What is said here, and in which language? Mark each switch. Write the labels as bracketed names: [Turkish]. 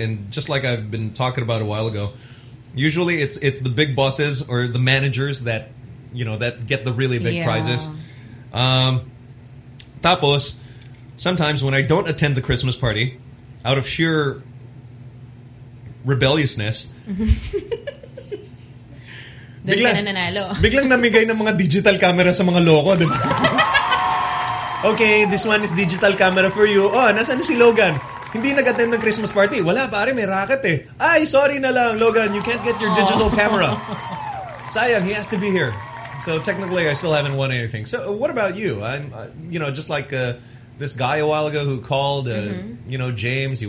[English] And just like I've been talking about a while ago, usually it's the big bosses or the managers that, you know, that get the really big prizes. Tapos, sometimes when I don't attend the Christmas party, out of sheer rebelliousness... [Filipino] Biglang namigay ng mga digital camera sa mga loko. [English] Okay, this one is digital camera for you. [Filipino] Oh, nasaan si Logan? Hindi nag-attend ng Christmas party. Wala, pare, may racket eh. Ay, sorry na lang, Logan. [English] You can't get your digital camera. [Filipino] Sayang, he has to be here. [English] So technically, I still haven't won anything. So what about you? I'm, you know, just like this guy a while ago who called, you know, James.